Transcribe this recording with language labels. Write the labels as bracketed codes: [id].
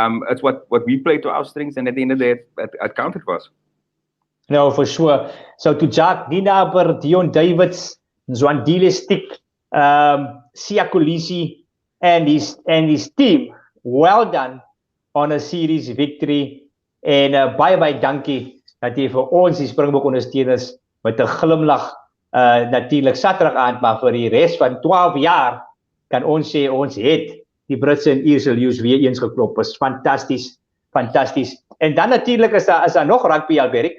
[en] It's what we play to our strengths, and at the end of the day, it counted for us. No, for sure. So to Jack Dinaber, Dion Davids, Zwandile Stick, Sia Kolisi, and his team, well done on a series victory. [af] En baie dankie dat jy vir ons die Springbok ondersteuners met 'n glimlag natuurlik Saterdag aand, maar vir die res van 12 jaar kan ons sê ons het die Britse en Ierse leeu's weer eens geklop. Is fantasties. En dan natuurlik is daar nog rugby, Alberic.